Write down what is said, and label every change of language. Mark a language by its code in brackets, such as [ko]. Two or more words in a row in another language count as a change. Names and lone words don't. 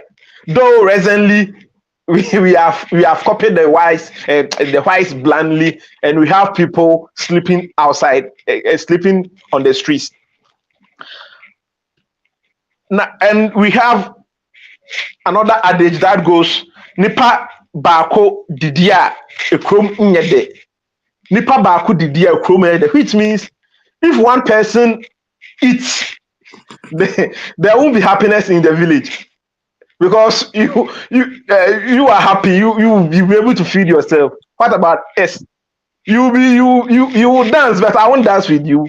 [en] Though recently we have copied the whites blandly, and we have people sleeping outside, sleeping on the streets. Now, and we have another adage that goes, [ak] nipa bako didia ekrom nyede. Nipa bako didia ekrom nyede, [en] which means if one person eats, there won't be happiness in the village, because you are happy, you will be able to feed yourself. What about us? You will dance, but I won't dance with you.